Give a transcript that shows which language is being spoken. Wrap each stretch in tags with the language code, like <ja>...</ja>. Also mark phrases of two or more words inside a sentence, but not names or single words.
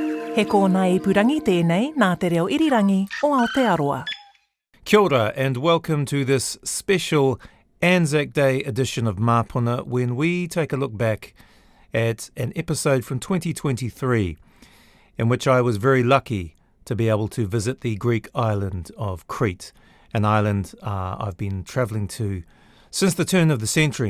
<mi>He kōna ipurangi tēnei nā te reo irirangi o Aotearoa. Kia ora</mi> <en>and welcome to this special Anzac Day edition of Māpuna, when we take a look back at an episode from 2023 in which I was very lucky to be able to visit the Greek island of Crete, an island I've been travelling to since the turn of the century.</en>